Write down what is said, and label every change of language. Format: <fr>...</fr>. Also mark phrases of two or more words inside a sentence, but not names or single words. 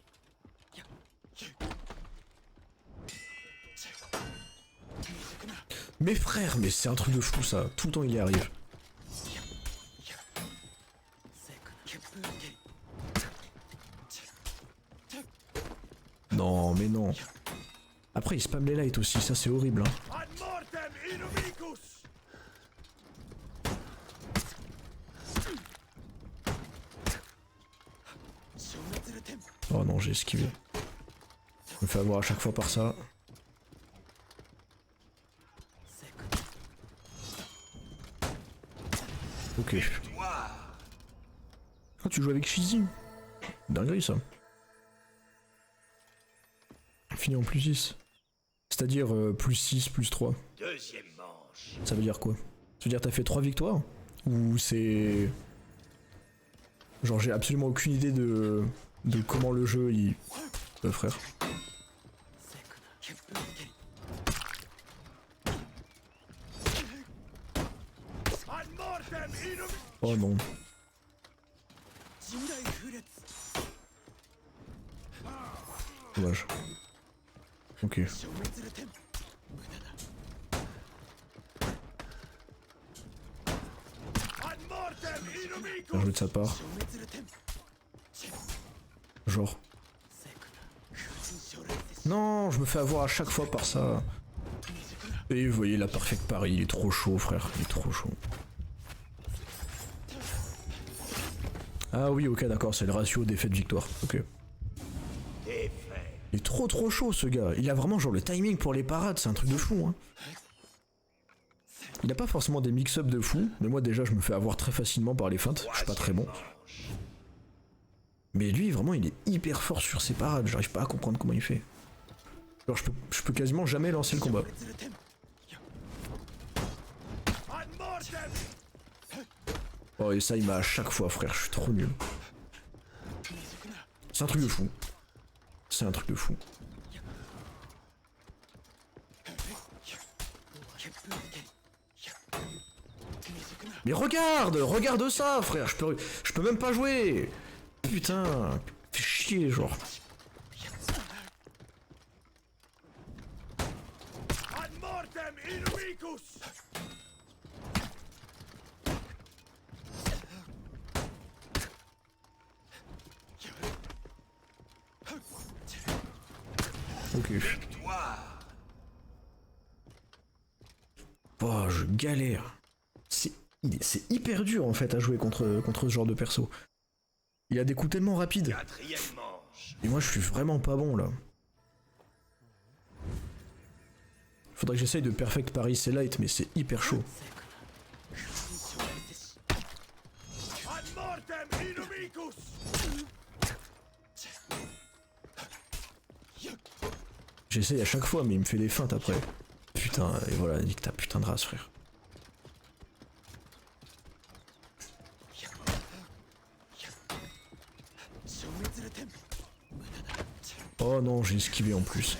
<fr>Mes frères, mais c'est un truc de fou ça, tout le temps il y arrive. Non mais non. Après il spam les lights aussi, ça c'est horrible hein.</fr> <la>Ad mortem inumicus.</la> <fr>Oh non, j'ai esquivé. Je me fais avoir à chaque fois par ça. Ok. Ah, tu joues avec Shizzy. Dinguerie ça. Fini en plus 6. C'est-à-dire plus 6, plus 3. Deuxième manche. Ça veut dire quoi? Ça veut dire t'as fait 3 victoires? Ou c'est... Genre j'ai absolument aucune idée de comment le jeu il... frère.</fr> <la>Ad mortem inumicus.</la> <fr>Oh non. Dommage. Ok.</fr> <la>Ad mortem inumicus.</la> <fr>Bien joué de sa part. Genre. Non, je me fais avoir à chaque fois par ça. Et vous voyez la</fr> <en>perfect Paris,</en> <fr>il est trop chaud frère, il est trop chaud. Ah oui ok d'accord, c'est le ratio défaite-victoire, ok. Défaite. Il est trop chaud ce gars. Il a vraiment genre le timing pour les parades, c'est un truc de fou. Hein. Il a pas forcément des mix-up de fou, mais moi déjà je me fais avoir très facilement par les feintes. Je suis pas très bon. Mais lui vraiment il est hyper fort sur ses parades. J'arrive pas à comprendre comment il fait. Genre je peux quasiment jamais lancer le combat.</fr> <la>Ad mortem!</la> <fr>Oh et ça il m'a à chaque fois frère, je suis trop nul. C'est un truc de fou. C'est un truc de fou. Mais regarde ça frère, je peux même pas jouer. Putain, fais chier genre.</fr> <la>Ad mortem inumicus!</la> <fr>Ok. Oh, je galère. C'est hyper dur en fait à jouer contre ce genre de perso. Il a des coups tellement rapides. Quatrième manche. Et moi je suis vraiment pas bon là. Faudrait que j'essaye de</fr> <en>perfect Paris</en> <fr>c'est light mais c'est hyper chaud.</fr> <la>Ad mortem inumicus!</la> <fr>J'essaye à chaque fois mais il me fait des feintes après. Putain, et voilà, nique ta putain de race frère. Oh non, j'ai esquivé en plus.</fr>